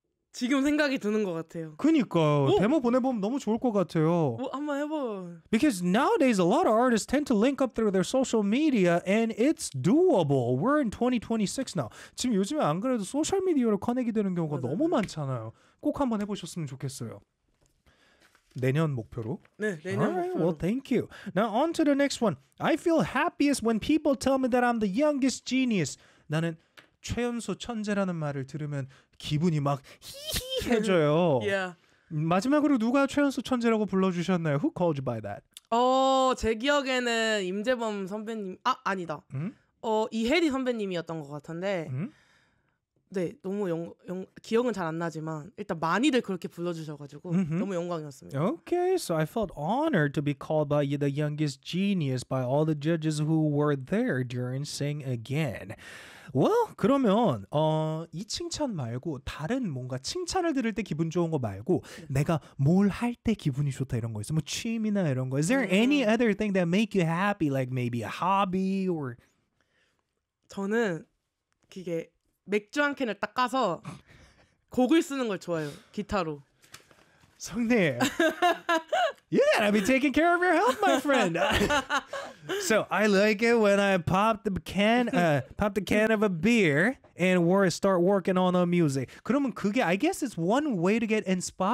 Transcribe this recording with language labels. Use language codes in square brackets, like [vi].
[ko] 지금 생각이 드는 것 같아요. 그니까 데모 보내보면 너무 좋을 것 같아요. 한번 해봐. [en] Because nowadays, a lot of artists tend to link up through their social media, and it's doable. We're in 2026 now. [ko] 지금 요즘에 안 그래도 소셜 미디어로 커넥이 되는 경우가 맞아요. 너무 많잖아요. 꼭 한번 해보셨으면 좋겠어요. 내년 목표로? 네, 내년 right, 목표로. [en] Well, thank you. Now, on to the next one. I feel happiest when people tell me that I'm the youngest genius. [ko] 나는 최연소 천재라는 말을 들으면 기분이 막 히히 해져요. [en] Yeah. [ko] 마지막으로 누가 최연소 천재라고 불러주셨나요? [en] Who called you by that? [ko] 제 기억에는 임재범 선배님, 아니다. 이혜리 선배님이었던 것 같은데. 네, 너무 기억은 잘 안 나지만 일단 많이들 그렇게 불러주셔가지고 너무 영광이었습니다. [en] Okay, so I felt honored to be called by the youngest genius by all the judges who were there during Sing Again. [ko] Well, 그러면 이 칭찬 말고 다른 뭔가 칭찬을 들을 때 기분 좋은 거 말고 내가 뭘 할 때 기분이 좋다 이런 거 있어? 뭐 취미나 이런 거. [en] Is there any other thing that make you happy? Like maybe a hobby or? [ko] 저는 그게 맥주 한 캔을 딱 까서 곡을 쓰는 걸 좋아해요. 기타로. 성님. [en] You gotta be taking care of your health, my friend. So, I like it when I pop the can of a beer and start working on the music. [ko] 그러면 그게 [en] I guess it's one way to get inspired.